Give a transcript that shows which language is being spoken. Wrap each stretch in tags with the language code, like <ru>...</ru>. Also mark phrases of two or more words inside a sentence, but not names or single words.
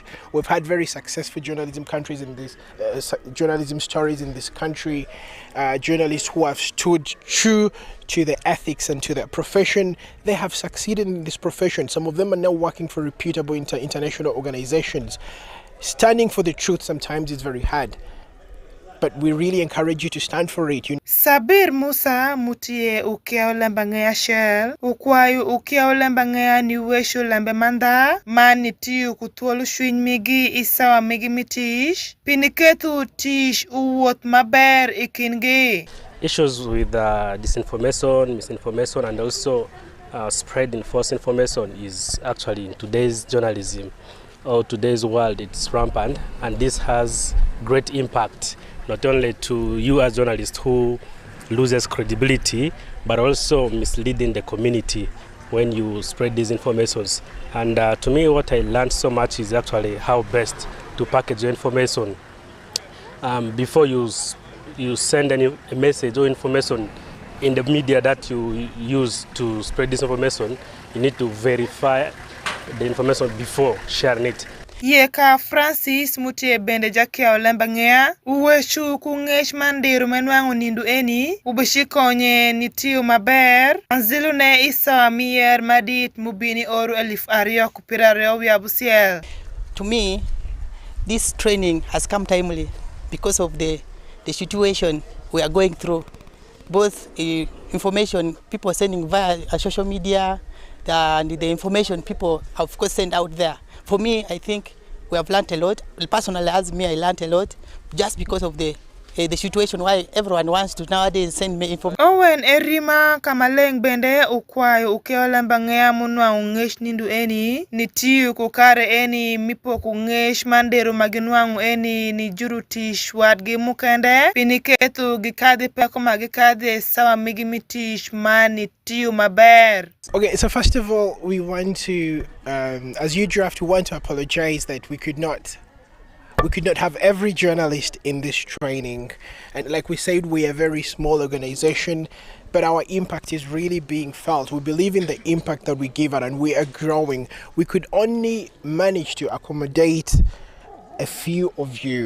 <en>We've had very successful journalism countries in this, journalism stories in this country, journalists who have stood true to the ethics and to their profession. They have succeeded in this profession. Some of them are now working for reputable international organizations. Standing for the truth sometimes is very hard, but we really encourage you to stand for it.</en> <alz>Sabir Musa mutie ukeo lembangea shell ukwayu ukeo lembangea ni weshu lembe manda mani tiu kutuolu shwiny migi isawa migi mitish piniketu tish uwot maber ikingi.</alz> <en>Issues with disinformation, misinformation and also spreading false information is actually in today's journalism or today's world it's rampant, and this has great impact not only to you as journalists who loses credibility, but also misleading the community when you spread these informations. And to me, what I learned so much is actually how best to package your information. Before you send any message or information in the media that you use to spread this information, you need to verify the information before sharing it.</en> <alz>Yeka Francis mutie bende jakeo lembangea uweshu kungesh mandiru menwangu nindu eni ubishikonye nitiu maber anzilu ne isa mier madit mubini oru elif ario kupira reo yabusiel.</alz> <en>To me, this training has come timely because of the situation we are going through. Both information people sending via social media and the information people of course send out there. For me, I think we have learned a lot. Personally, as me, I learned a lot just because of the the situation why everyone wants to nowadays send me information.</en> <alz>Owen erima kamaleng bende ukwayo ukeo LEMB ANGEYA munwa ungesh nindu eni nitiu kukare eni mipo kungesh mandero maginwangu eni ni jurutish wadgi mukende piniketu gikadi peko magikadi sawa migimitish mani tiu maber.</alz> <en>Okay, so first of all, we want to, as you draft, we want to apologize that we could not have every journalist in this training. And like we said, we are a very small organization, but our impact is really being felt. We believe in the impact that we give out, and we are growing. We could only manage to accommodate a few of you.</en>